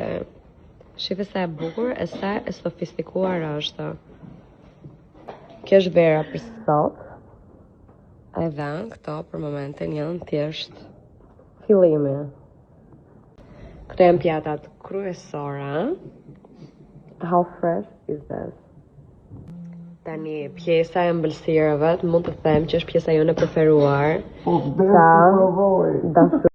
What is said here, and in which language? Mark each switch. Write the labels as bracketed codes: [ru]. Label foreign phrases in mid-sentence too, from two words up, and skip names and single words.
[sq] Shife sa e bukur e sa e sofistikuar është. Kjo është vera për sot. Edhe këto për momentin janë thjesht fillimi. Këto janë pjatat kryesore. [en] How fresh is this? [sq] Tani, pjesa e ëmbëlsirave, mund të them që është pjesa jone preferuar. Sa dashur